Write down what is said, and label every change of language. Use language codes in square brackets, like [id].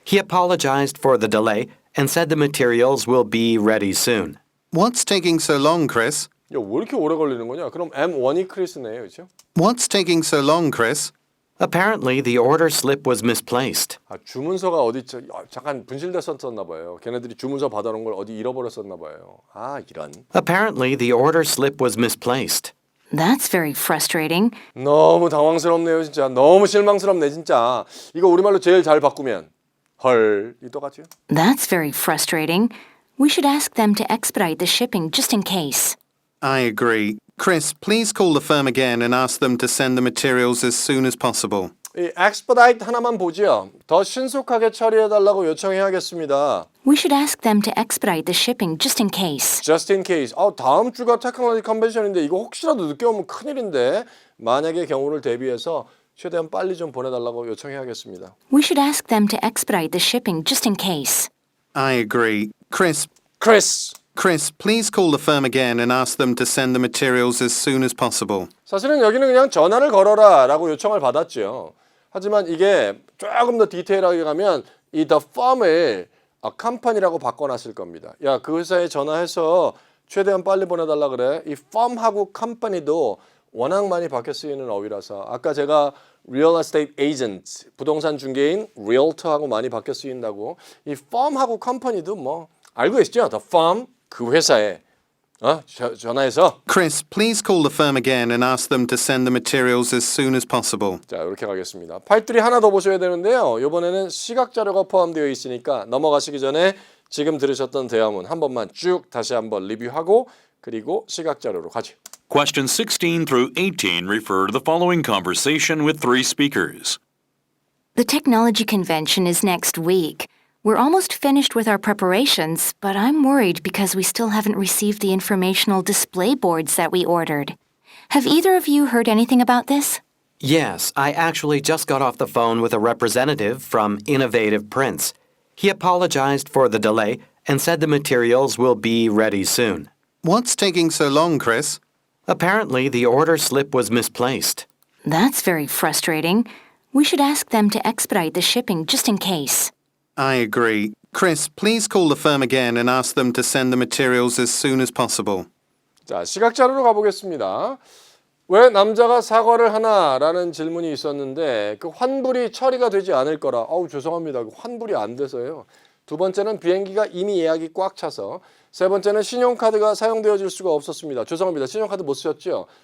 [en] He apologized for the delay and said the materials will be ready soon. What's taking so long, Chris? [ko] 야, 왜 이렇게 오래 걸리는 거냐? 그럼 M1이 크리스네요, 그렇죠? [en] What's taking so long, Chris? Apparently, the order slip was misplaced. [ko] 아, 주문서가 어디 잠깐 분실됐었나 봐요. 걔네들이 주문서 받아놓은 걸 어디 잃어버렸었나 봐요. 아, 이런. [en] Apparently, the order slip was misplaced. That's very frustrating. [ko] 너무 당황스럽네요, 진짜. 너무 실망스럽네, 진짜. 이거 우리말로 제일 잘 바꾸면 헐, 이 똑같죠? [en] That's very frustrating. We should ask them to expedite the shipping just in case. I agree. Chris, please call the firm again and ask them to send the materials as soon as possible. [ko] 이 expedite 하나만 보죠. 더 신속하게 처리해달라고 요청해야겠습니다. [en] We should ask them to expedite the shipping just in case. Just in case. [ko] 다음 주가 테크놀로지 컨벤션인데 이거 혹시라도 늦게 오면 큰일인데 만약의 경우를 대비해서 최대한 빨리 좀 보내달라고 요청해야겠습니다. [en] We should ask them to expedite the shipping just in case. I agree. Chris, Chris, please call the firm again and ask them to send the materials as soon as possible. [ko] 사실은 여기는 그냥 전화를 걸어라 라고 요청을 받았죠. 하지만 이게 조금 더 디테일하게 가면 이 the firm을 컴퍼니라고 바꿔놨을 겁니다. 야, 그 회사에 전화해서 최대한 빨리 보내달라 그래. 이 firm하고 컴퍼니도 워낙 많이 바뀌어 쓰이는 어휘라서 아까 제가 real estate agent, 부동산 중개인 realtor하고 많이 바뀌어 쓰인다고 이 firm하고 컴퍼니도 뭐 알고 계시죠? the firm, 그 회사에 전화해서 Chris, please call the firm again and ask them to send the materials as soon as possible. 자, 이렇게 가겠습니다. 팔들이 하나 더 보셔야 되는데요. 이번에는 시각 자료가 포함되어 있으니까 넘어가시기 전에 지금 들으셨던 대화문 한 번만 쭉 다시 한번 리뷰하고 그리고 시각 자료로 가죠. [en] Questions 16 through 18 refer to the following conversation with three speakers. The technology convention is next week. We're almost finished with our preparations, but I'm worried because we still haven't received the informational display boards that we ordered. Have either of you heard anything about this? Yes, I actually just got off the phone with a representative from Innovative Prints. He apologized for the delay and said the materials will be ready soon. What's taking so long, Chris? Apparently, the order slip was misplaced. That's very frustrating. We should ask them to expedite the shipping just in case. I agree. Chris, please call the firm again and ask them to send the materials as soon as possible. [ko] 자, 시각 자료로 가보겠습니다. 왜 남자가 사과를 하나라는 질문이 있었는데 그 환불이 처리가 되지 않을 거라. 죄송합니다. 환불이 안 돼서요. 두 번째는 비행기가 이미 예약이 꽉 차서. 세 번째는 신용카드가 사용되어질 수가 없었습니다. 죄송합니다. 신용카드 못 쓰셨죠?